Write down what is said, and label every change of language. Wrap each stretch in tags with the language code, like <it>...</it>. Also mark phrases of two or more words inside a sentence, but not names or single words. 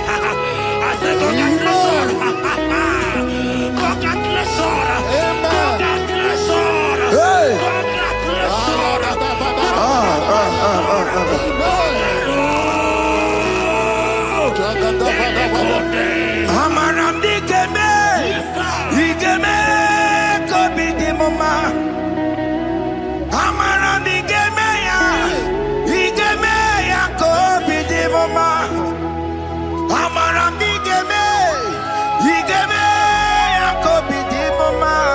<en>I say congratulations. Congratulations. Congratulations. Congratulations.</en> <ig>Amaram dikeme, dikeme, kobi di mama. Amaram dikeme ya, dikeme ya kobi di mama. Amaram dikeme, dikeme ya kobi di mama.</ig>